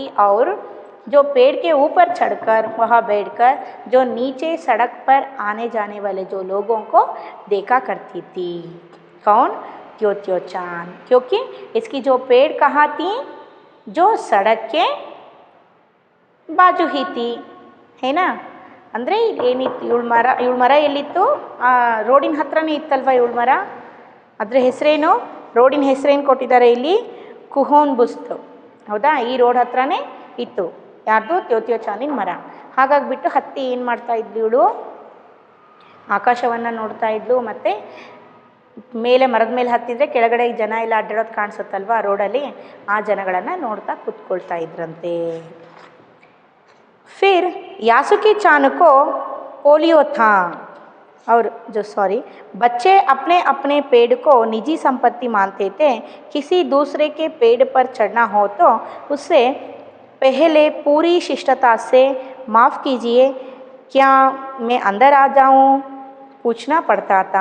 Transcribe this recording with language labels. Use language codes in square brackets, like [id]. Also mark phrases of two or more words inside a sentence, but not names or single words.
[hi] और जो पेड़ के ऊपर चढ़कर वहाँ बैठकर जो नीचे सड़क पर आने जाने वाले जो लोगों को देखा करती थी। कौन? त्योत्यो चांद। क्योंकि इसकी जो पेड़ कहाँ थी? जो सड़क के बाजू ही थी, है ना? [kn] ಅಂದರೆ ಏನಿತ್ತು ಇವಳ ಮರ ಎಲ್ಲಿತ್ತು? ರೋಡಿನ ಹತ್ರನೇ ಇತ್ತಲ್ವ ಇವಳ ಮರ. ಅದರ ಹೆಸರೇನು? ರೋಡಿನ ಹೆಸರೇನು ಕೊಟ್ಟಿದ್ದಾರೆ ಇಲ್ಲಿ? ಕುಹೋನ್ ಬುಸ್ತ್, ಹೌದಾ? ಈ ರೋಡ್ ಹತ್ರನೇ ಇತ್ತು ಯಾರ್ದು? त्योत्यो चांदिನ ಮರ। ಹಾಗಾಗಿಬಿಟ್ಟು ಹತ್ತಿ ಏನು ಮಾಡ್ತಾ ಇದ್ಲು ಇವಳು? ಆಕಾಶವನ್ನು ನೋಡ್ತಾ ಇದ್ಲು, ಮತ್ತು ಮೇಲೆ ಮರದ ಮೇಲೆ ಹತ್ತಿದರೆ ಕೆಳಗಡೆ ಜನ ಎಲ್ಲ ಅಡ್ಡಾಡೋದು ಕಾಣಿಸುತ್ತಲ್ವ ರೋಡಲ್ಲಿ, ಆ ಜನಗಳನ್ನು ನೋಡ್ತಾ ಕೂತ್ಕೊಳ್ತಾ ಇದ್ರಂತೆ। [hi] फिर यासुकी चान को पोलियो था। और बच्चे अपने अपने पेड़ को निजी संपत्ति मानते थे। किसी दूसरे के पेड़ पर चढ़ना हो तो उससे पहले पूरी शिष्टता से माफ़ कीजिए, क्या मैं अंदर आ जाऊं, पूछना पड़ता था।